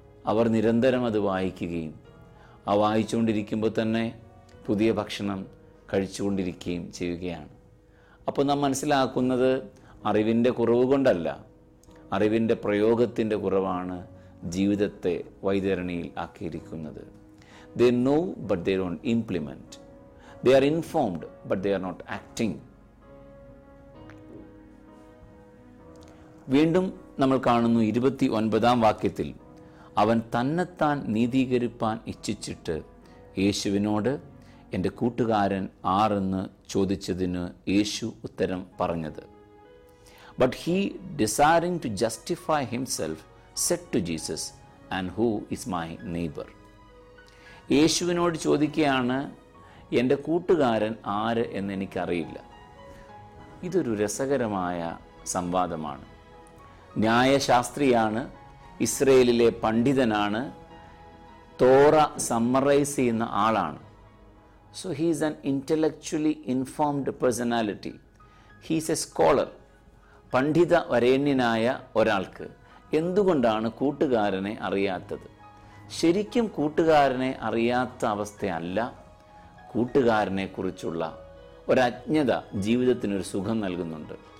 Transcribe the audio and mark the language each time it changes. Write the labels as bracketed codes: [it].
[ml] അവർ നിരന്തരം അത് വായിക്കുകയും ആ വായിച്ചുകൊണ്ടിരിക്കുമ്പോൾ തന്നെ പുതിയ ഭക്ഷണം കഴിച്ചുകൊണ്ടിരിക്കുകയും ചെയ്യുകയാണ്. അപ്പോൾ നാം മനസ്സിലാക്കുന്നത് അറിവിൻ്റെ കുറവ് കൊണ്ടല്ല, അറിവിൻ്റെ പ്രയോഗത്തിൻ്റെ കുറവാണ് ജീവിതത്തെ വൈതരണിയിൽ ആക്കിയിരിക്കുന്നത്. [en] They know but they don't implement. They are informed but they are not acting. [ml] വീണ്ടും നമ്മൾ കാണുന്നു 29-ാം വാക്യത്തിൽ, അവൻ തന്നെത്താൻ നീതീകരിപ്പാൻ ഇച്ഛിച്ചിട്ട് യേശുവിനോട് എൻ്റെ കൂട്ടുകാരൻ ആരെന്ന് ചോദിച്ചതിന് യേശു ഉത്തരം പറഞ്ഞത്. [en] But he, desiring to justify himself, said to Jesus, and who is my neighbor? [ml] യേശുവിനോട് ചോദിക്കുകയാണ്, എൻ്റെ കൂട്ടുകാരൻ ആര് എന്നെനിക്കറിയില്ല. ഇതൊരു രസകരമായ സംവാദമാണ്. ന്യായശാസ്ത്രിയാണ്, ഇസ്രയേലിലെ പണ്ഡിതനാണ്, തോറ സമ്മറൈസ് ചെയ്യുന്ന ആളാണ്. [en] So he is an intellectually informed personality. He is a scholar. [ml] പണ്ഡിത വരേണ്യനായ ഒരാൾക്ക് എന്തുകൊണ്ടാണ് കൂട്ടുകാരനെ അറിയാത്തത്? ശരിക്കും കൂട്ടുകാരനെ അറിയാത്ത അവസ്ഥയല്ല, കൂട്ടുകാരനെ കുറിച്ചുള്ള ഒരജ്ഞത ജീവിതത്തിനൊരു സുഖം നൽകുന്നുണ്ട്.